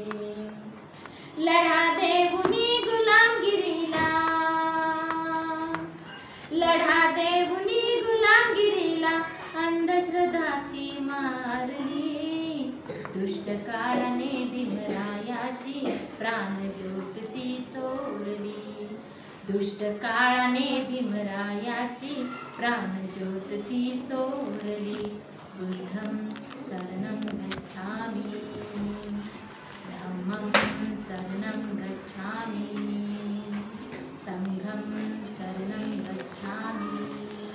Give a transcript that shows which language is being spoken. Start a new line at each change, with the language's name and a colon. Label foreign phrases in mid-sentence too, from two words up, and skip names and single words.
Marathi: लढा देऊनी गुलामगिरीला, लढा देऊनी गुलामगिरीला अंधश्रद्धा ती मारली, दुष्ट काळाने भीमरायाची प्राणज्योत ती चोरली, दुष्ट काळाने भीमरायाची प्राणज्योत ती चोरली.
Pali: बुद्धं शरणं गच्छामि, धम्मं शरणं गच्छामि, संघं शरणं गच्छामि.